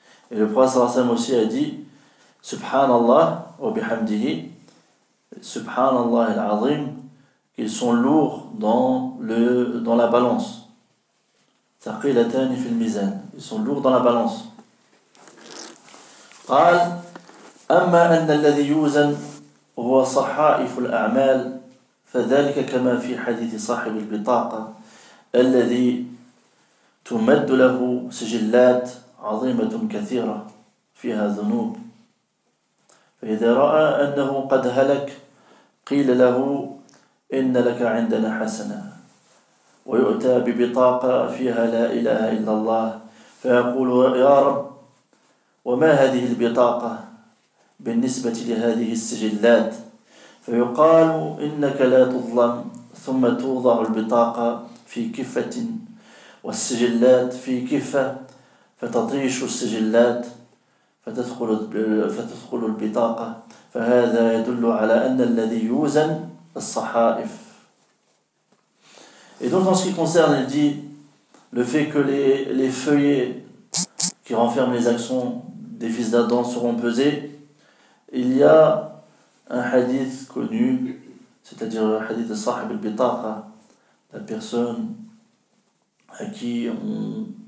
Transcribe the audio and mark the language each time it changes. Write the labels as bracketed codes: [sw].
[fr] Et le prophète sallallahu alayhi wa sallam aussi a dit [ar] Subhanallah wa bihamdihi Subhanallah al-azim, [fr] qu'ils sont lourds dans la balance. [ar] Thaqilatani fil mizan, [fr] ils sont lourds dans la balance. [ar] قال أما أن الذي يوزن هو صحائف الأعمال فذلك كما في حديث صاحب البطاقة الذي تمد له سجلات عظيمة كثيرة فيها ذنوب فإذا رأى أنه قد هلك قيل له إن لك عندنا حسنة ويؤتى ببطاقة فيها لا إله إلا الله فيقول يا رب وما هذه البطاقة بالنسبة لهذه السجلات فيقال إنك لا تظلم ثم توضع البطاقة في كفة والسجلات في كفة فتطيش السجلات فتدخل البطاقة فهذا يدل على أن الذي يوزن الصحائف [fr] Et donc en ce qui concerne, il dit, le fait que les feuillets qui renferment les actions des fils d'Adam seront pesés, il y a un hadith connu, c'est-à-dire le hadith de Sahib al-Bitaqa, la personne à qui on,